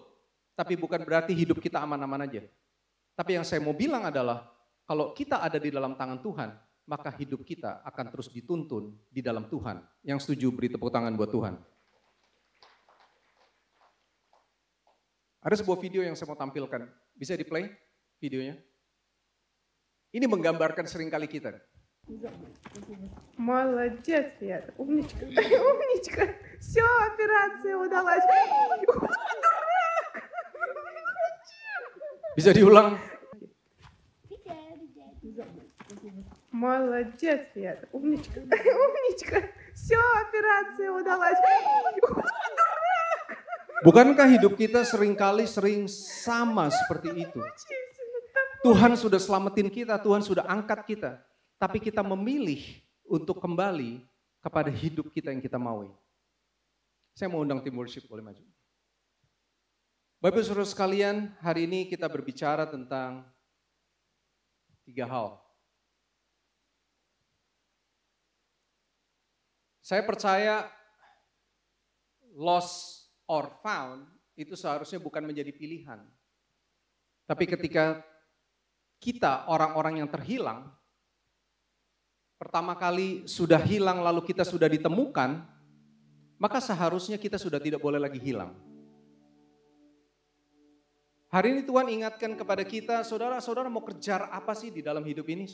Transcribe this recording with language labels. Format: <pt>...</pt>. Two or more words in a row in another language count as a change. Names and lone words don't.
<id>Tapi bukan berarti hidup kita aman-aman aja. Tapi yang saya mau bilang adalah, kalau kita ada di dalam tangan Tuhan, maka hidup kita akan terus dituntun di dalam Tuhan. Yang setuju beri tepuk tangan buat Tuhan. Ada sebuah video yang saya mau tampilkan. Bisa di-play videonya? Ini menggambarkan seringkali kita.</id> <ru>Молодец, Света, умничка, умничка. Все, операция удалась.</ru> <id>Bisa diulang?</id> <ru>Молодец, Света, умничка, умничка. Все, операция удалась.</ru> <id>Bukankah hidup kita sering sama seperti itu? Tuhan sudah selamatin kita, Tuhan sudah angkat kita. Tapi kita memilih untuk kembali kepada hidup kita yang kita maui. Saya mau undang tim worship, boleh maju. Bapak Saudara sekalian, hari ini kita berbicara tentang 3 hal. Saya percaya</id> <en>lost or found</en> <id>itu seharusnya bukan menjadi pilihan. Tapi ketika kita orang-orang yang terhilang, pertama kali sudah hilang lalu kita sudah ditemukan, maka seharusnya kita sudah tidak boleh lagi hilang. Hari ini Tuhan ingatkan kepada kita, saudara-saudara mau kejar apa sih di dalam hidup ini?</id>